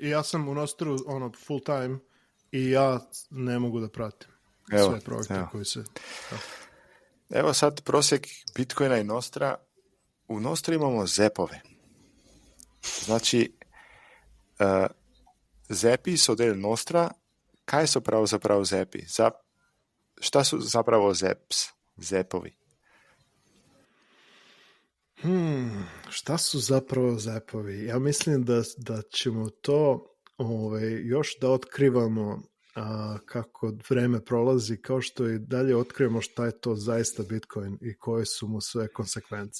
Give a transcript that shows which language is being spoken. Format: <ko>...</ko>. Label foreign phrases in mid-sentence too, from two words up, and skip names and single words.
<sr>I ja sam u Nostru full time i ja ne mogu da pratim sve projekte koji se... Evo sad prosjek Bitcoina i Nostra. U Nostra imamo zepove. Znači,</sr> <sl>zepi so del Nostra. Kaj so pravzaprav zepi?</sl> <sr>Šta su zapravo zepovi? Šta su zapravo zepovi? Ja mislim da ćemo to još da otkrivamo kako vreme prolazi, kao što i dalje otkrivamo šta je to zaista Bitcoin i koje su mu sve konsekvence.</sr>